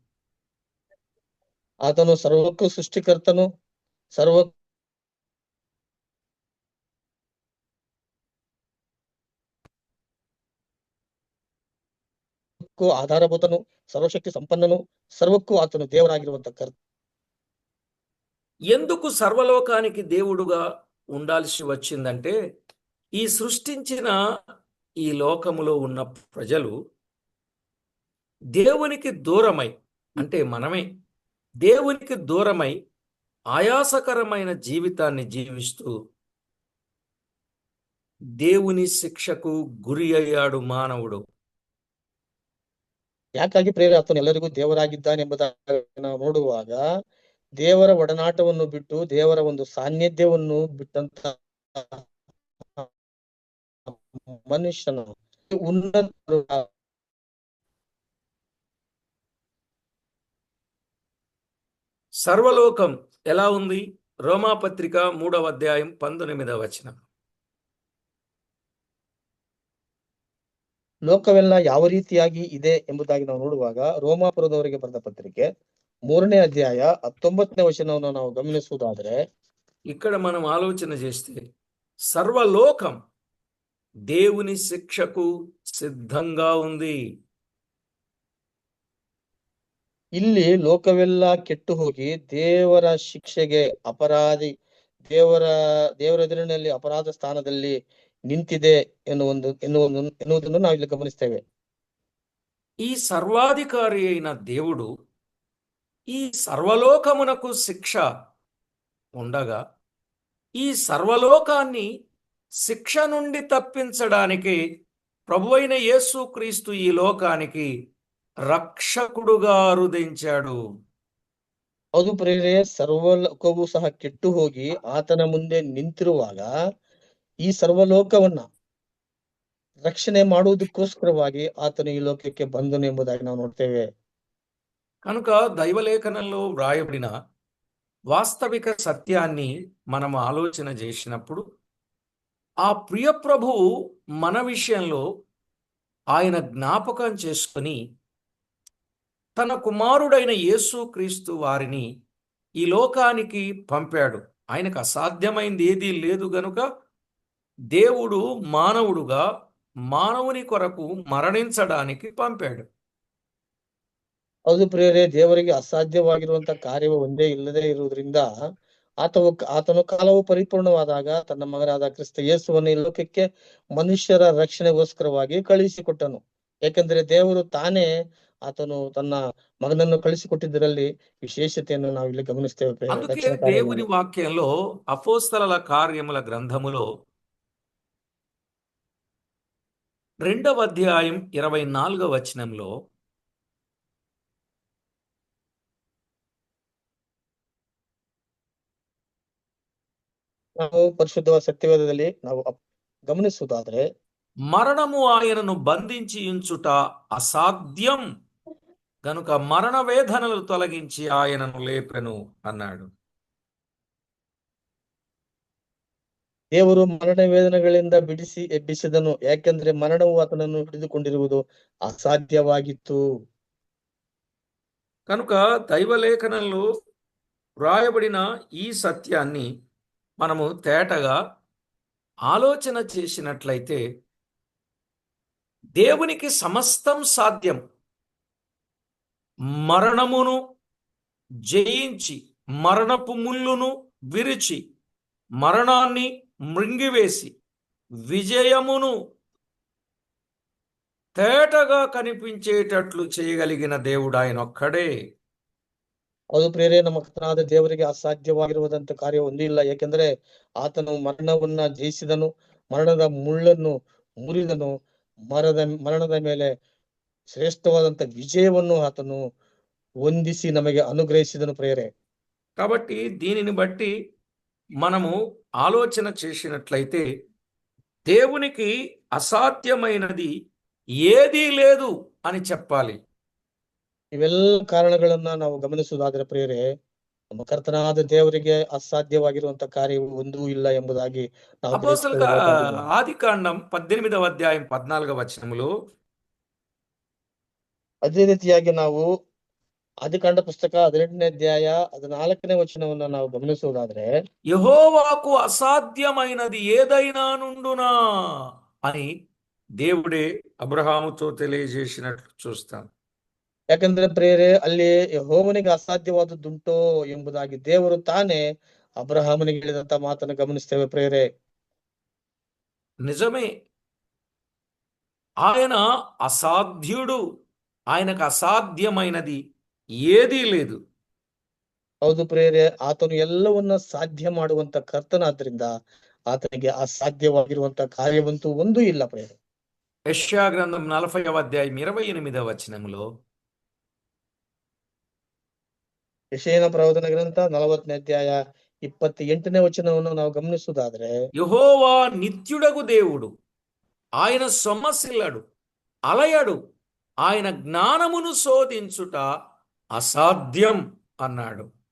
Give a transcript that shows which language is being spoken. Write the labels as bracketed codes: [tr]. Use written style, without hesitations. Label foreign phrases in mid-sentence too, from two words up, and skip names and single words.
[kn] ಆತನು ಸರ್ವಕ್ಕೂ ಸೃಷ್ಟಿಕರ್ತನು, ಸರ್ವಕ್ಕೂ ಆಧಾರಭೂತನು, ಸರ್ವಶಕ್ತಿ ಸಂಪನ್ನನು, ಸರ್ವಕ್ಕೂ ಆತನು ದೇವರಾಗಿರುವಂತ ಕರ್ತ. [te] ఎందుకు సర్వలోకానికి దేవుడుగా ఉండాల్సి వచ్చిందంటే, ఈ సృష్టించిన ఈ లోకములో ఉన్న ప్రజలు దేవునికి దూరమై, అంటే మనమే దేవునికి దూరమై ఆయాసకరమైన జీవితాన్ని జీవిస్తూ దేవుని శిక్షకు గురి అయ్యాడు ಮಾನవుడు. [kn] ಯಾಕಾಗಿ ಪ್ರೇರೆ ಆತನು ಎಲ್ಲರಿಗೂ ದೇವರಾಗಿದ್ದಾನೆಂಬುದಾಗಿ ನಾವು ನೋಡುವಾಗ ದೇವರ ಒಡನಾಟವನ್ನು ಬಿಟ್ಟು ದೇವರ ಒಂದು ಸಾನ್ನಿಧ್ಯವನ್ನು ಬಿಟ್ಟಂತ ಮನುಷ್ಯನು ಉನ್ನತ [te] సర్వలోకం ఎలా ఉంది? రోమాపత్రిక 3వ అధ్యాయం 19వ వచనం. [kn] ಲೋಕವೆಲ್ಲ ಯಾವ ರೀತಿಯಾಗಿ ಇದೆ ಎಂಬುದಾಗಿ ನಾವು ನೋಡುವಾಗ ರೋಮಾಪುರದವರಿಗೆ ಬರೆದ ಪತ್ರಿಕೆ 3ನೇ ಅಧ್ಯಾಯ 19ನೇ ವಚನವನ್ನು ನಾವು ಗಮನಿಸುವುದಾದ್ರೆ [te] ఇక్కడ మనం ఆలోచన చేస్తే సర్వలోకం దేవుని శిక్షకు సిద్ధంగా ఉంది. [kn] ಇಲ್ಲಿ ಲೋಕವೆಲ್ಲ ಕೆಟ್ಟು ಹೋಗಿ ದೇವರ ಶಿಕ್ಷೆಗೆ ಅಪರಾಧಿ ದೇವರ ಎದುರಿನಲ್ಲಿ ಅಪರಾಧ ಸ್ಥಾನದಲ್ಲಿ ನಿಂತಿದೆ ಎನ್ನುವುದನ್ನು ನಾವು ಇಲ್ಲಿ ಗಮನಿಸ್ತೇವೆ. [te] ఈ సర్వాధికారి అయిన దేవుడు ఈ సర్వలోకమునకు శిక్ష ఉండగా ఈ సర్వలోకాన్ని శిక్ష నుండి తప్పించడానికి ప్రభువైన యేసుక్రీస్తు ఈ లోకానికి రక్షకుడుగా రుదించాడు. [kn] ಹೌದು ಪ್ರಿಯರೇ, ಸರ್ವಲೋಕವೂ ಸಹ ಕೆಟ್ಟು ಹೋಗಿ ಆತನ ಮುಂದೆ ನಿಂತಿರುವಾಗ ಈ ಸರ್ವಲೋಕವನ್ನ ರಕ್ಷಣೆ ಮಾಡುವುದಕ್ಕೋಸ್ಕರವಾಗಿ ಆತನು ಈ ಲೋಕಕ್ಕೆ ಬಂದನು ಎಂಬುದಾಗಿ ನಾವು ನೋಡ್ತೇವೆ. [te] కనుక దైవలేఖనంలో వ్రాయబడిన వాస్తవిక సత్యాన్ని మనం ఆలోచన చేసినప్పుడు ఆ ప్రియ ప్రభువు మన విషయంలో ఆయన జ్ఞాపకం చేసుకొని తన కుమారుడైన యేసుక్రీస్తు వారిని ఈ లోకానికి పంపాడు. ఆయనకు అసాధ్యమైంది ఏదీ లేదు గనుక దేవుడు మానవుడుగా మానవుని కొరకు మరణించడానికి పంపాడు. [kn] ಹೌದು ಪ್ರಿಯರೇ, ದೇವರಿಗೆ ಅಸಾಧ್ಯವಾಗಿರುವಂತ ಕಾರ್ಯವು ಒಂದೇ ಇಲ್ಲದೆ ಇರುವುದರಿಂದ ಆತನು ಕಾಲವು ಪರಿಪೂರ್ಣವಾದಾಗ ತನ್ನ ಮಗನಾದ ಕ್ರಿಸ್ತ ಯೇಸುವನ್ನು ಈ ಲೋಕಕ್ಕೆ ಮನುಷ್ಯರ ರಕ್ಷಣೆಗೋಸ್ಕರವಾಗಿ ಕಳುಹಿಸಿಕೊಟ್ಟನು. ಯಾಕಂದ್ರೆ ದೇವರು ತಾನೇ ಆತನು ತನ್ನ ಮಗನನ್ನು ಕಳಿಸಿಕೊಟ್ಟಿದ್ದರಲ್ಲಿ ವಿಶೇಷತೆಯನ್ನು ನಾವು ಇಲ್ಲಿ ಗಮನಿಸ್ತೇವೆ. [te] అందుకే దేవుని వాక్యంలో అపోస్తలుల కార్యముల గ్రంథములో 2వ అధ్యాయం 24వ వచనంలో [kn] ನಾವು ಪರಿಶುದ್ಧವಾದ ಸತ್ಯವೇದದಲ್ಲಿ ನಾವು ಗಮನಿಸುವುದಾದ್ರೆ [te] మరణము ఆయనను బంధించి ఉంచుట అసాధ్యం గనుక మరణ వేదనలు తొలగించి ఆయనను లేపెను అన్నాడు. [kn] ದೇವರು ಮರಣ ವೇದನೆಗಳಿಂದ ಬಿಡಿಸಿ ಎಬ್ಬಿಸಿದನು, ಯಾಕೆಂದ್ರೆ ಮರಣವು ಆತನನ್ನು ಹಿಡಿದುಕೊಂಡಿರುವುದು ಅಸಾಧ್ಯವಾಗಿತ್ತು. [te] కనుక దైవలేఖనంలో వ్రాయబడిన ఈ సత్యాన్ని మనము తేటగా ఆలోచన చేసినట్లయితే దేవునికి సమస్తం సాధ్యం. మరణమును జయించి మరణపు ముల్లును విరిచి మరణాన్ని మృంగివేసి విజయమును తేటగా కనిపించేటట్లు చేయగలిగిన దేవుడు ఆయన ఒక్కడే. [kn] ಹೌದು ಪ್ರಿಯರೇ, ನಮ್ಮ ಕರ್ತನಾದ ದೇವರಿಗೆ ಅಸಾಧ್ಯವಾಗಿರುವುದಂತ ಕಾರ್ಯ ಒಂದೂ ಇಲ್ಲ. ಯಾಕೆಂದ್ರೆ ಆತನು ಮರಣವನ್ನ ಜಯಿಸಿದನು, ಮರಣದ ಮುಳ್ಳನ್ನು ಮುರಿದನು, ಮರಣದ ಮೇಲೆ ಶ್ರೇಷ್ಠವಾದಂತ ವಿಜಯವನ್ನು ಆತನು ಹೊಂದಿಸಿ ನಮಗೆ ಅನುಗ್ರಹಿಸಿದನು ಪ್ರಿಯರೇ. [te] కాబట్టి దీనిని బట్టి మనము ఆలోచన చేసినట్లయితే దేవునికి అసాధ్యమైనది ఏదీ లేదు అని చెప్పాలి. [kn] ಇವೆಲ್ಲ ಕಾರಣಗಳನ್ನ ನಾವು ಗಮನಿಸುವುದಾದ್ರೆ ಪ್ರಿಯರೇ, ನಮ್ಮ ಕರ್ತನಾದ ದೇವರಿಗೆ ಅಸಾಧ್ಯವಾಗಿರುವಂತ ಕಾರ್ಯವು ಒಂದೂ ಇಲ್ಲ ಎಂಬುದಾಗಿ ನಾವು [te] ఆదికాండం 18వ అధ్యాయం 14వ వచనములో [kn] ಅದೇ ರೀತಿಯಾಗಿ ನಾವು ಆದಿಕಾಂಡ ಪುಸ್ತಕ 18ನೇ ಅಧ್ಯಾಯ 14ನೇ ವಚನವನ್ನ ನಾವು ಗಮನಿಸುವುದಾದ್ರೆ [te] యెహోవాకు అసాధ్యమైనది ఏదైనా నుండునా అని దేవుడే అబ్రహాముతో తెలియజేసినట్లు చూస్తాం. [kn] ಯಾಕಂದ್ರೆ ಪ್ರಿಯರೇ, ಅಲ್ಲಿ ಯೆಹೋವನಿಗೆ ಅಸಾಧ್ಯವಾದದ್ದುಂಟೋ ಎಂಬುದಾಗಿ ದೇವರು ತಾನೇ ಅಬ್ರಹಾಮನಿಗೆ ಹೇಳಿದಂತ ಮಾತನ್ನು ಗಮನಿಸ್ತೇವೆ ಪ್ರಿಯರೇ. [te] నిజమే, ఆయన అసాధ్యుడు, ఆయనకు అసాధ్యమైనది ఏదీ లేదు. [kn] ಹೌದು ಪ್ರೇರೆ, ಆತನು ಎಲ್ಲವನ್ನ ಸಾಧ್ಯ ಮಾಡುವಂತ ಕರ್ತನಾದ್ರಿಂದ ಆತನಿಗೆ ಅಸಾಧ್ಯವಾಗಿರುವಂತ ಕಾರ್ಯವಂತೂ ಒಂದೂ ಇಲ್ಲ ಪ್ರೇರೆ. [te] యెషయా గ్రంథం 40వ అధ్యాయం 28వ వచనములో [kn] ಯೆಶಾಯನ ಪ್ರವಾದನ ಗ್ರಂಥ 40ನೇ ಅಧ್ಯಾಯ 28ನೇ ವಚನವನ್ನು ನಾವು ಗಮನಿಸುವುದಾದ್ರೆ, [te] యెహోవా నిత్యుడగు దేవుడు, ఆయన సొమ్మసిల్లడు, అలయడు, ఆయన జ్ఞానమును శోధించుట అసాధ్యం అన్నాడు.